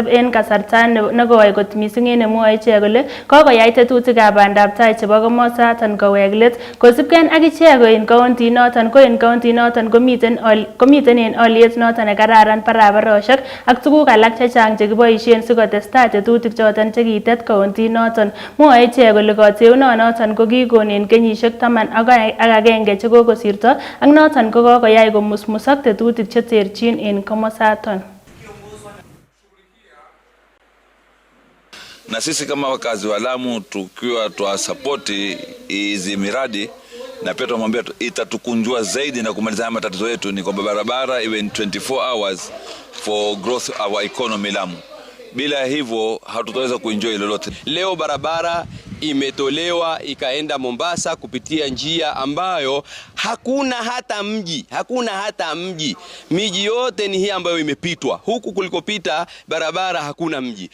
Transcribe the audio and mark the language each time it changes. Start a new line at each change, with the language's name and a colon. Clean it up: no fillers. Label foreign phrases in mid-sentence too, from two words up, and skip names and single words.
Kalenjin: en kasarta nekoi kot missing en nemwoe ichek kole kokoyai tetutikab bandab tai chebo komosaton kowek let kosibgen ak ichek en county inoton ko en county inoton komiten en oliet noton nekararan barabarosiek ak tuguk alak chechang chekiboisien sikotestai tetutik choton chekitet county inoton mwoe ichek kole kateunonoton ko kon en kenyisiek 11 chekokosirto ak noton ko kokoyai komusmusak tetutik cheterchin en komosaton.
Swahili: Na sisi kama wakazi wa Lamu tukiwa tuwasapoti hizi miradi na pia tunamwambia itatukunjua zaidi na kumaliza matatizo yetu ni kwamba barabara iwe
English: 24 hours for growth our economy
Swahili: Lamu. Bila hivyo hatutaweza kuenjoy lolote. Leo barabara imetolewa ikaenda Mombasa kupitia njia ambayo hakuna hata mji. Miji yote ni hii ambayo imepitwa. Huku kulikopita barabara hakuna mji.